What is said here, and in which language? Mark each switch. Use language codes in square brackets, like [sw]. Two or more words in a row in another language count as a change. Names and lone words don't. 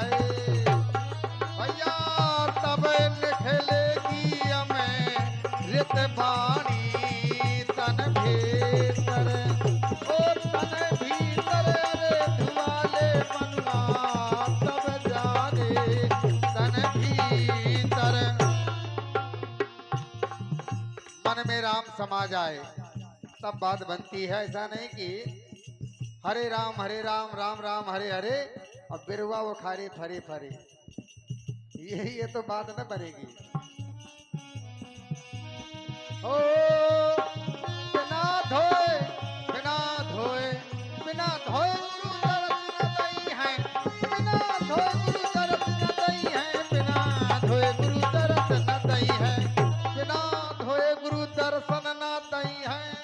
[hi] भैया तब लिख लेगी हमें रित बाणी तन भीतर ओ तन भीतर रे धुआले मनवा तब जाने तन भीतर। मन में राम समा जाए तब बात बनती है। ऐसा नहीं कि हरे राम राम राम हरे हरे और बिरुआ वो खारे फरे फरे, ये तो बात न बनेगी। ओ बिना धोए बिना धोए बिना धोए गुरु दर्शन न दई है, बिना धोए गुरु दर्शन न दई है, बिना धोए गुरु दर्शन न दई है, बिना धोए गुरु दर्शन न दई है।